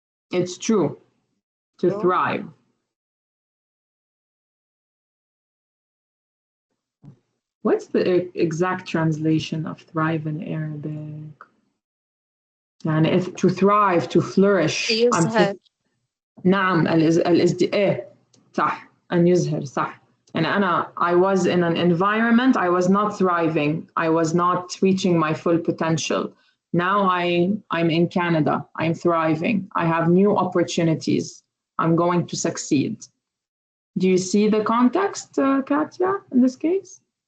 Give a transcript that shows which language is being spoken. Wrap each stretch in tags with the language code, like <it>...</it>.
<en>It's true. To True. thrive. What's the exact translation of thrive in Arabic?</en> <ar>يعني</ar> <en>if to thrive, to flourish.</en> <ar>يظهر. نعم الازدئاء صح أن يظهر صح.</ar> <en>And I was in an environment, I was not thriving. I was not reaching my full potential. Now I'm in Canada. I'm thriving. I have new opportunities. I'm going to succeed. Do you see the context, Katya, in this case?</en>